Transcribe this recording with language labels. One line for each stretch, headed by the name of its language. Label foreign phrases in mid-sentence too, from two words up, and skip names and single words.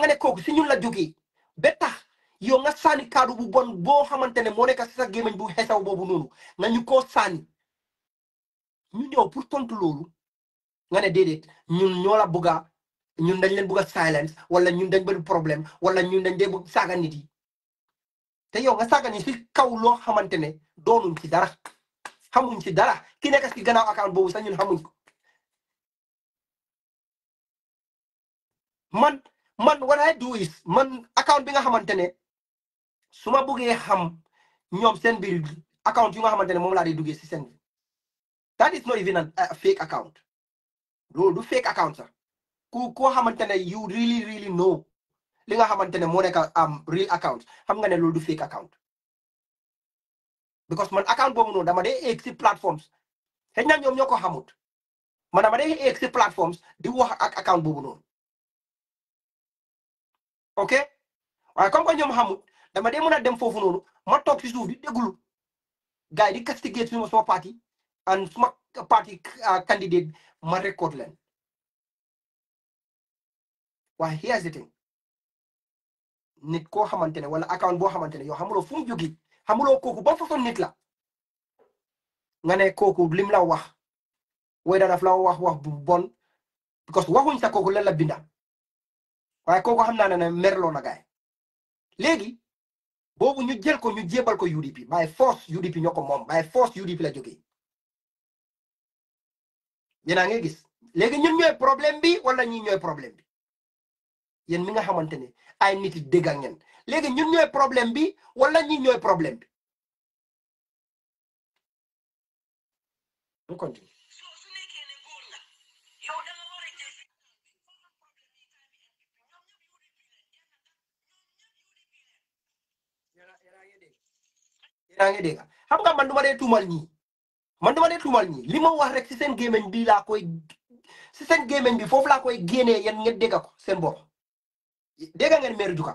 Wolof: ne kooku si ñun la jógee ba tax yow nga sànni kaddu bu bon boo xamante ne moo nekk si sa gémmiñ bu xesaw boobu noonu nga ñu koo sànni ñu ñëw pour tontu loolu nga ne déedéet ñun ñoo la bëgga ñun dañ leen bëgg a silence wala ñun dañ bëri problème wala ñun dañ dee bëgg saaga nit yi te yow nga saaga ni si kaw loo xamante ne doonuñ ci dara xamuñ ci dara ki nekk si gannaaw account boobu sax ñun xamuñ ko man
English: what I do is
Wolof: man account bi nga xamante ne su ma bëggee xam ñoom seen biir account yu nga xamante ne moom laa di duggee si seen
English: that is not even a fake account
Wolof: loolu du
English: fake account
Wolof: sax koo xamante ne
English: you really know
Wolof: li nga xamante ne moo nekk
English: real account
Wolof: xam nga ne loolu du
English: fake account
Wolof: because man account boobu noonu dama dee egg si platforms xëy na ñoom ñoo ko xamut man dama dee egg si platforms di wax ak account boobu noonu ok waaye comme que ñoom xamut dama dee mën a dem foofu noonu ma toog si suuf di déglu gars yi di castigate suma parti and suma parti candidate ma record leen waaye
English: here's the thing
Wolof: nit koo xamante ne wala account boo xamante ne yow xamuloo fu mu jógee xamuloo kooku ba façon nit la nga ne kooku lim la wax wala daf la wax bu bon because waxuñ sa kooku lan la binda waaye kooku xam naa ne merloo na gaay léegi boobu ñu jël ko ñu jébal ko UDP
English: by force
Wolof: UDP ñoo ko moom
English: by force
Wolof: UDP la jógee yéen a ngi gis léegi ñun ñooy problème bi wala ñi ñooy problème bi yéen mi nga xamante ne ay nit yi dégg ngeen léegi ñun ñooy problème bi wala ñi ñooy problème bi
French: on continue
Wolof: su nekkee ne góor nga yow da nga war a jël yaa ngi dégg xam nga man du ma dee tuumal ñii li ma wax rek si seen gémmiñ bi laa koy si seen gémmiñ bi foofu laa koy génnee yéen ngeen dégg ko seen bopp dégg ngeen maire